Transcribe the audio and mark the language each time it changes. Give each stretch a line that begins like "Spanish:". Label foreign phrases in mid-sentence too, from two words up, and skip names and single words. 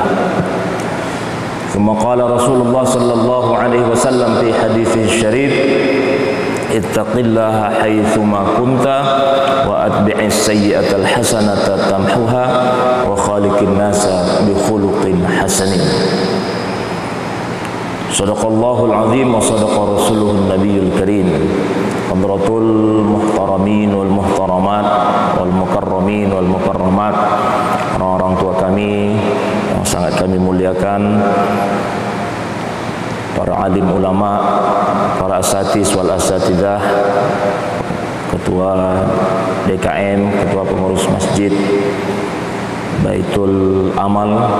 Arabic: ثم قال رسول الله صلى الله عليه وسلم في حديثه الشريف: اتق الله حيثما كنت وأتبع السيئة الحسنة تمحها وخالق الناس بخلق حسن. صدق الله العظيم وصدق رسوله النبي الكريم. حضرات المحترمين والمحترمات والمكرمين والمكرمات,
Indonesian: orang-orang tua kami yang sangat kami muliakan, para alim ulama, para
Arabic: الأساتذة والأساتذات,
Indonesian: ketua DKM, ketua pengurus masjid Baitul Amal,